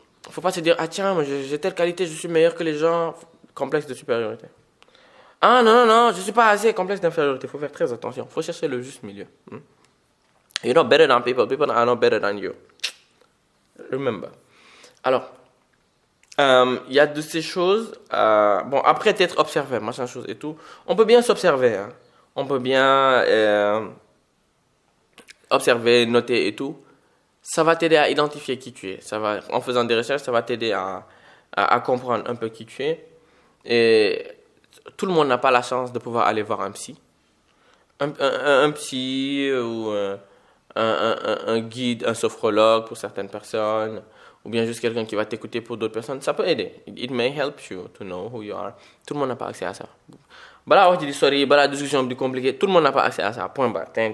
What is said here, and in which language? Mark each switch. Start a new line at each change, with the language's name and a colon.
French: faut pas se dire, ah tiens, moi, j'ai telle qualité, je suis meilleur que les gens. Complexe de supériorité. Ah non, non, non, je suis pas assez complexe d'infériorité. Il faut faire très attention. Il faut chercher le juste milieu.
English: You're not better than people. People are not better than you. Remember.
French: Alors, il y a de ces choses. Bon, après être observé, machin chose et tout, on peut bien s'observer. Hein. On peut bien observer, noter et tout. Ça va t'aider à identifier qui tu es. Ça va, en faisant des recherches, ça va t'aider à comprendre un peu qui tu es. Et tout le monde n'a pas la chance de pouvoir aller voir un psy. Un psy ou un guide, un sophrologue pour certaines personnes, ou bien juste quelqu'un qui va t'écouter pour d'autres personnes, ça peut aider.
English: It may help you to know who you are.
French: Tout le monde n'a pas accès à ça. Voilà, on dit sorry, voilà, discussion plus compliquée. Tout le monde n'a pas accès à ça. Point barre.